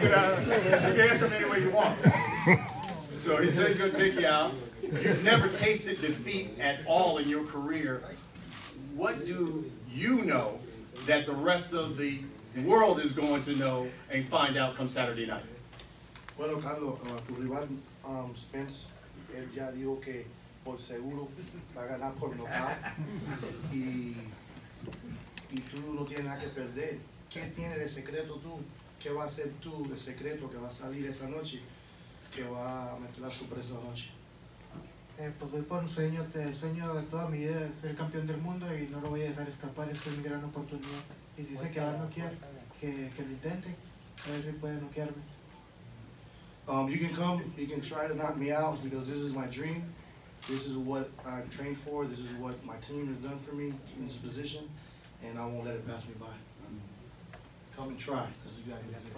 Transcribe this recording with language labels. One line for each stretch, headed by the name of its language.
English: You can answer them any way you want. So he said he's going to take you out. You've never tasted defeat at all in your career. What do you know that the rest of the world is going to know and find out come Saturday night?
Spanish: Bueno, Carlos, tu rival Spence, él ya dijo que por seguro va a ganar por nocaut y tú no tienes nada que perder. ¿Qué tienes de secreto tú? ¿Qué va a hacer tú de secreto que va a salir esa noche? Que va a meter la sorpresa anoche. Pues voy por un sueño, el sueño de toda mi vida es ser campeón del mundo y no lo voy a dejar escapar, esta es mi gran oportunidad. Y si sé que va a noquear, que lo intente, a ver si puede noquearme.
English: You can come, you can try to knock me out because this is my dream. This is what I've trained for. This is what my team has done for me in this position, and I won't let it pass me by. Come and try, because you got to.